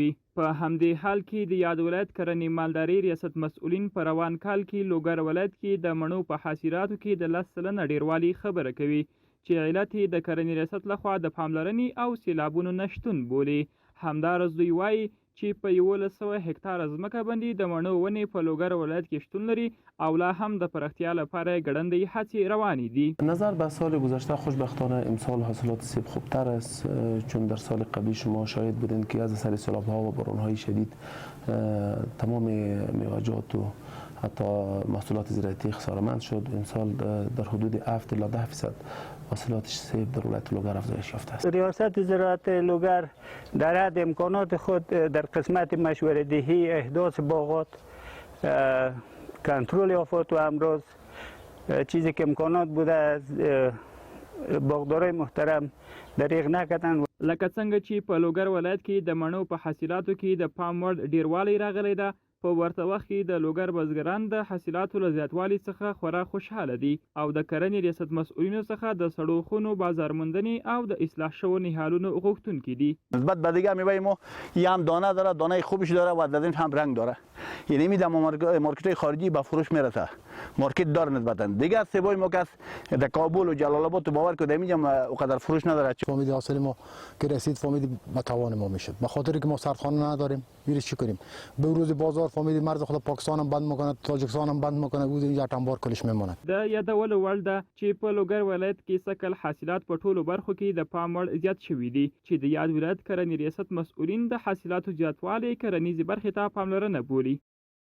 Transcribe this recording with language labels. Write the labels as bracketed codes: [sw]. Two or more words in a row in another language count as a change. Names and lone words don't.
[ps] په همدې حال کې د یاد ولایت کرنې مالداري ریاست مسؤلین په روان کال کې لوګر ولایت کې د مڼو په حاصلاتو کې د 10 سلنه ډیروالي خبره کوي چې علت یې د کرنې ریاست لخوا د پاملرنې او سیلابونو نشتون بولي. همداراز دوی وایي چې په 1100 هکتاره ځمکه باندې د مڼو ونې په لوګر ولایت کې شتون لري او لا هم د پراختیا لپاره ګړندۍ هڅې روانې دي. [fa] نظر به سال گذشته خوشبختانه امسال حاصلات سیب خوبتر است، چون در سال قبلی شما شاهد بودین که از اثر سیلاب‌ها و باران‌های شدید تمام میوه‌جات و حتی محصولات زراعتی خسارمند شد. امسال در حدود 7 الی 10% حاصلات سیب در ولایت لوگر افزایش یافته است. ریاست زراعت لوگر در حد امکانات خود در قسمت مشوره‌دهی احداث باغات، کنترل آفات و امراض، چیزی که امکانات بوده از باغدارای محترم دریغ نکردن. [ps] لکه څنګه چې په لوګر ولایت کې د مڼو په حاصلاتو کې د پام وړ ډیروالی راغلی ده، په ورته وخت کې د لوګر بزګران د حاصلاتو له زیاتوالي څخه خورا خوشحاله دي او د کرنې ریاست مسؤلینو څخه د سړو خونو بازارموندنې او د اصلاح شوو نهالونو غوښتونکي دي. [fa] نسبت به دیگه میوه ما یه هم دانه داره، دانه خوبش داره و در هم رنگ داره، یعنی میدم مارکت خارجی به فروش میرسه، مارکت داره نسبتا. دیگه سیبای ما که در کابل و جلال آباد تو باور کنید میگم اونقدر فروش نداره. فامید حاصل ما که رسید فامید متوان ما میشد، به خاطر که ما سردخانه نداریم میریم چی کنیم؟ به روز بازار فامید مرز خود پاکستان هم بند میکنه، تاجیکستان هم بند میکنه، بود اینجا انبار کلش میمونه. [ps] د یادولو وړ ده چې په لوګر ولایت کې سکل حاصلات په ټولو برخو کې د پام وړ زیات شوي دي چې د یاد ولایت کرنې ریاست مسؤلین د حاصلاتو زیاتوالی کرنیزې برخې ته پاملرنه بولي.